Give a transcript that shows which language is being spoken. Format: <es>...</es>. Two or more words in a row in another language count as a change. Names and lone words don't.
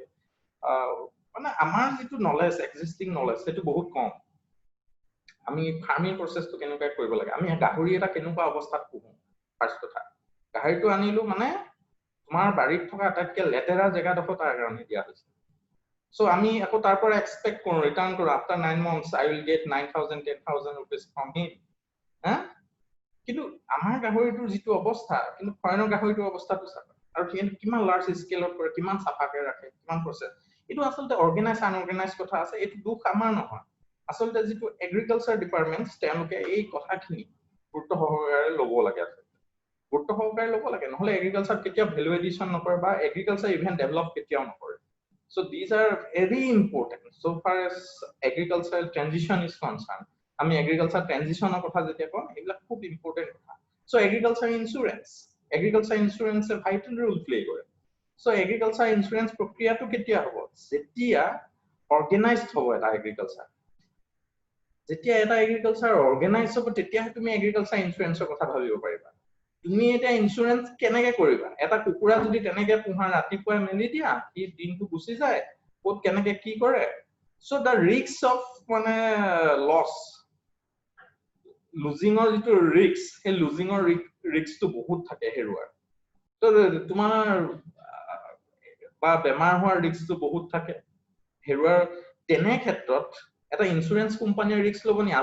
<as>মানে আমাৰ যিটো নলেজ,</as> <en>existing knowledge,</en> <as>সেইটো বহুত কম। আমি</as> <en>farming process</en> <as>কেনেকৈ কৰিব লাগে, আমি গাহৰি এটা কেনেকুৱা অৱস্থাত পুহো, ফাৰ্ষ্ট কথা গাহৰিটো আনিলো মানে তোমাৰ বাৰীত থকা আটাইতকৈ লেতেৰা জেগাডোখৰ তাৰ কাৰণে দিয়া হৈছে। So আমি আকৌ তাৰ পৰা এক্সপেক্ট কৰো, ৰিটাৰ্ণ কৰো,</as> <en>after 9 months I will get 9,000 10,000 rupees from him।</en> <as>কিন্তু আমাৰ গাহৰিটোৰ যিটো অৱস্থা, কিন্তু ফৰেনৰ গাহৰিটোৰ অৱস্থাটো চাবা, আৰু কিমান</as> <en>large scale</en> <as>কৰে, কিমান চাফাকে ৰাখে, কিমান প্ৰচেছ। এইটো আচলতে</as> <en>organise unorganise</en> <as>কথা আছে, এইটো দুখ আমাৰ নহয়। আচলতে যিটো</as> <en>agriculture department,</en> <as>তেওঁলোকে এই কথাখিনি গুৰুত্ব সহকাৰে ল'ব লাগে, গুৰুত্ব সহকাৰে ল'ব লাগে, নহ'লে এগ্ৰিকালচাৰ কেতিয়াও</as> <en>value addition</en> <as>নকৰে, বা</as> <en>agriculture even develop</en> <as>কেতিয়াও নকৰে।</as> <en>So these are very important so far as agricultural transition is concerned.</en> <as>আমি</as> <en>agriculture transition</en> <as>কথা যেতিয়া কম, এইবিলাক খুব ইম্পৰ্টেণ্ট কথা।</as> <en>So agriculture insurance a vital role play</en> <as>কৰে।</as> <en>So agriculture insurance</en> <as>প্ৰক্ৰিয়াটো কেতিয়া হ'ব, যেতিয়া অৰ্গেনাইজড হ'ব এটা এগ্ৰিকালচাৰ। যেতিয়া এটা এগ্ৰিকালচাৰ অৰ্গেনাইজ হ'ব, তেতিয়াহে তুমি</as> <en>agriculture insurance</en> <as>কথা ভাবিব পাৰিবা। তুমি এটা ইঞ্চুৰেঞ্চ কেনেকে কৰিবা, এটা কুকুৰা যদি তেনেকে পোহা, ৰাতিপুৱাই মেলি দিয়া, সি দিনটো গুচি যায়, ক'ত কেনেকে কি কৰে।</as> <en>So the risk of</en> <as>মানে লছ, লুজিঙৰ যিটো ৰিস্ক, সেই লুজিঙৰ ৰিস্কটো বহুত থাকে হেৰুৱাৰ। তো তোমাৰ বা বেমাৰ হোৱাৰ ৰিস্কটো বহুত থাকে হেৰুৱাৰ। তেনে ক্ষেত্ৰত এটা</as> <en>insurance company</en> <as>ৰিস্ক ল'ব নি?</as>